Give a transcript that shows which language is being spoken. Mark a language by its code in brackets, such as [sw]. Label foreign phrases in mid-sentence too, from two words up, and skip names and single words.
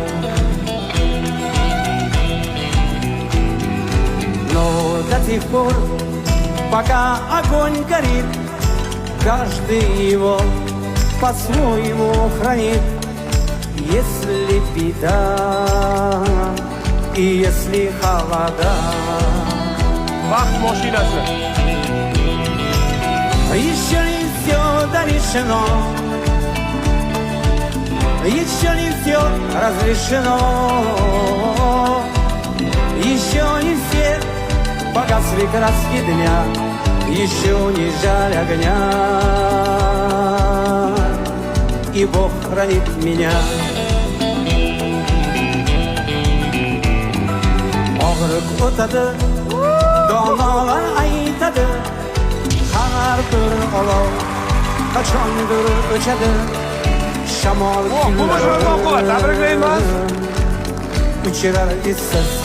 [ru] Но до тех пор, пока огонь горит, каждый его по-своему хранит. Если беда и если холода. [uz] Vaqt mashinasi. [ru] Еще не все дорешено, еще не все разрешено, еще не все погасли краски дня, еще не жаль огня, и Бог хранит меня. [uz] Og'riq o'tadi, donolar aytadi, har bir olov qachondir o'chadi. Shamol kunlari uchirar izsiz.